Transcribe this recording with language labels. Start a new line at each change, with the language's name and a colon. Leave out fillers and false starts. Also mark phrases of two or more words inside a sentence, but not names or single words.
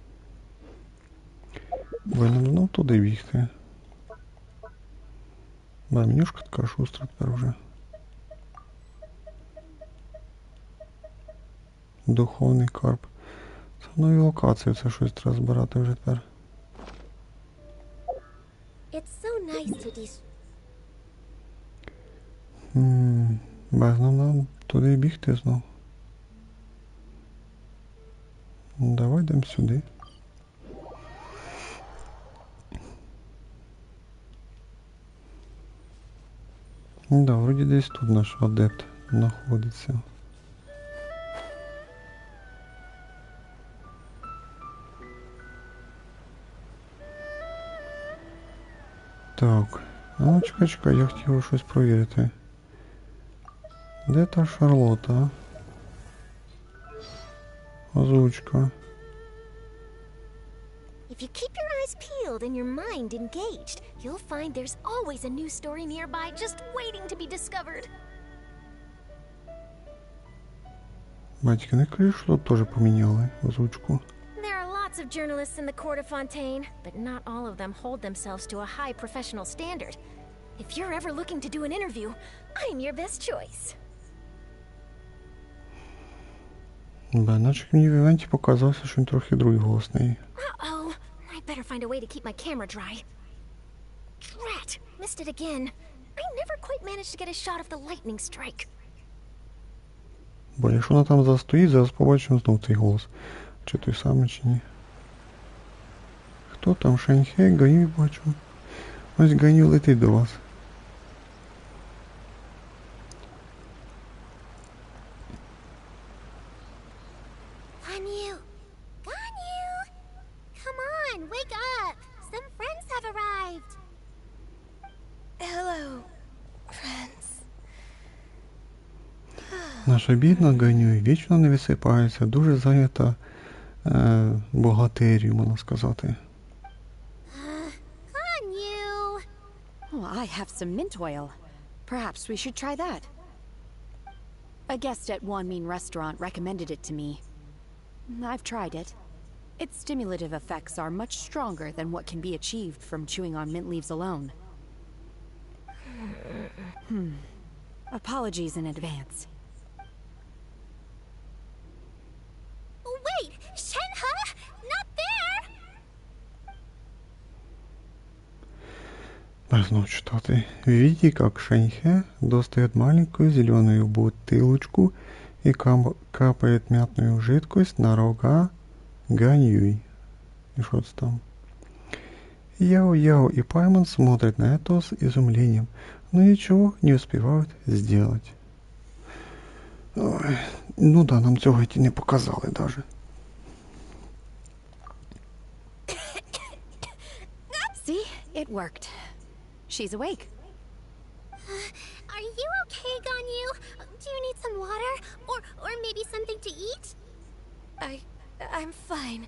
Ukrainian: Бо нам знов туди бігти. Менюшка така шустра тепер вже. Духовний карп. Це нові локації, це щось треба збирати вже тепер.
English: nice to dis...
Ukrainian: Без нам туди бігти знов. Давай йдемо сюди. Да, вроді десь тут наш адепт знаходиться. Так, ну чекай, я хотів щось провірити. Де та Шарлота? Озвучка.
English: If you keep your eyes peeled and your mind engaged, you'll find there's always a new story nearby just waiting to be discovered.
Ukrainian: Батьки, не кажи, що тут теж поміняли озвучку.
English: There are lots of journalists in the court of Fontaine, but not all of them hold themselves to a high professional standard. If you're ever looking to do an interview, I'm your best choice.
Ukrainian: Наче мені в івенті показався, що він трохи другий голос неї. Uh-oh.
English: I better find a way to keep my camera dry. Drat! Missed it again. I never quite managed to get a shot of the lightning strike.
Ukrainian: Бо якщо вона там застоїть, зараз побачимо знов цей голос. Чи той самий, чи ні. Хто там? Шаньхе, Ганю бачу. Ось Ганю летить до вас.
English: Ganyu! Ganyu! Come on, wake up! Some friends have arrived! Hello, friends.
Ukrainian: Наша бідна Ганю вічно не висипається, дуже зайнята бухгалтерією, можна сказати.
English: Ganyu! Oh, I have some mint oil. Perhaps we should try that. A guest at Wanmin Restaurant recommended it to me. I've tried it. Its stimulative effects are much stronger than what can be achieved from chewing on mint leaves alone. Apologies in advance. Wait! Shenhe? Not there!
Ukrainian: Можно читати.
Russian: Видите, как Шаньхе достает маленькую зеленую бутылочку и капает мятную жидкость на рога Ганьюй. И что там? Яо-Яо и Паймон смотрят на это с изумлением, но ничего не успевают сделать.
Ukrainian: Ой, ну да, нам цього не показали даже.
English: See? It worked. She's awake. Are you okay, Ganyu? Do you need some water? Or maybe something to eat? I'm fine.